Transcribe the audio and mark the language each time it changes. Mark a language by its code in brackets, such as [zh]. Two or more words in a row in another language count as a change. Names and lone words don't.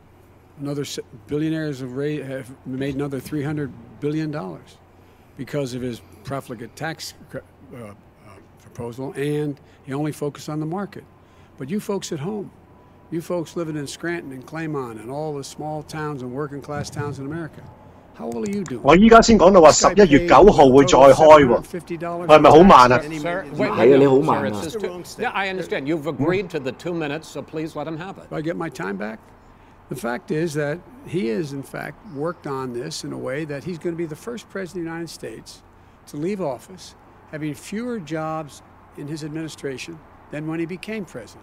[en] Billionaires have made another $300 billion because of his profligate tax proposal, and he only focused on the market. But you folks at home, you folks living in Scranton and Claymont and all the small towns and working class towns in America, how well are you doing? [yue] 我依家先講到話11月9號會再開喎，係咪好慢啊？係啊，你好慢啊。 [en] Yeah, I understand. You've agreed to the 2 minutes, so please let him have it. Do I get my time back? The fact is that he has, in fact, worked on this in a way that he's going to be the first president of the United States to leave office having fewer jobs in his administration than when he became president.